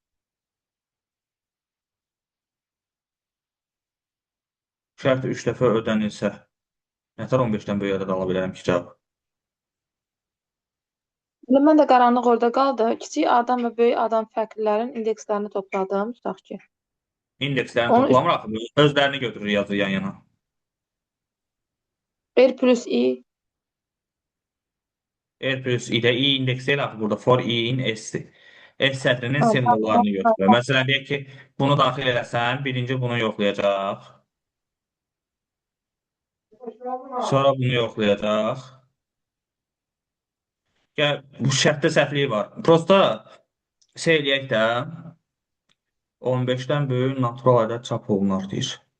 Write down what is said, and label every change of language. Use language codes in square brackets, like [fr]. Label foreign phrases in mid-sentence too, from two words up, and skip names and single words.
[az] Şərt 3 dəfə ödənilsə, nətər 15-dən böyük ədəd ala bilərəm ki, cavab? Elə mən də qaranlıq orada qaldı. Kiçik A-dan və böyük A-dan fərqlilərin indekslərini topladım. Tutaq ki. İndekslərini Onun üstü toplamıraq, özlərini götürür, yazır yan yana. R plus I. R plus i-də i indeksi elə burada for i-in s-dir. S sətrinin Ha, simvollarını götürür. Məsələn, deyək ki, bunu daxil eləsən, birinci bunu yoxlayacaq. Sonra bunu yoxlayacaq. Gəl, bu şərtdə səhvliyi var. Prosta şey eləyək də 15-dən böyük natural ədəd çap olunar deyir.